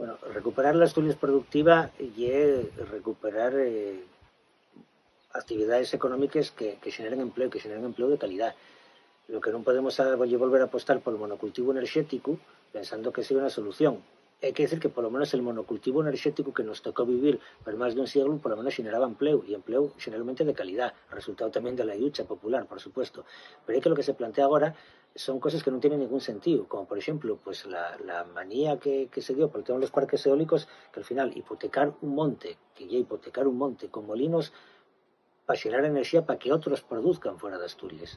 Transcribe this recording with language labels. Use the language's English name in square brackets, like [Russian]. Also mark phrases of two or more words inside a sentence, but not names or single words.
[Asturian] recuperar la Asturias productiva y recuperar actividades económicas que xeneren empleo de calidad. Lo que non podemos volver a apostar polo monocultivo enerxético pensando que sería unha solución. Hai que decir que polo menos el monocultivo enerxético que nos tocou vivir por máis dun siglo polo menos xeneraba empleo, e empleo generalmente de calidad, resultado tamén da lucha popular, por supuesto. Pero é que lo que se plantea agora son cosas que non tienen ningún sentido, como por exemplo pues la manía que se dio por el tema de los parques eólicos, que al final hipotecar un monte, con molinos para xerar enerxía para que outros produzcan fora de Asturias.